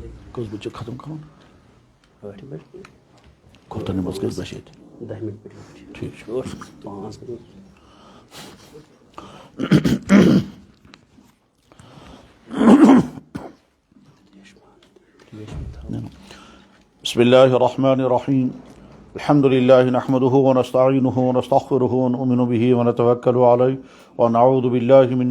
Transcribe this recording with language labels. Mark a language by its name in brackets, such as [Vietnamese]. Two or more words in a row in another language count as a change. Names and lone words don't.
[Urdu] کس بچے ختم کروں [Kashmiri] ٲٹھِ بجہِ کوتاہ نماز گژھِ بشے 10 مِنٹ پٔرِو ٹھیک چھُ 5 مِنٹ [Arabic] بسم الله الرحمن الرحيم الحمد لله نحمده ونستعينه ونستغفره ونؤمن به ونتوكل عليه ونعوذ بالله من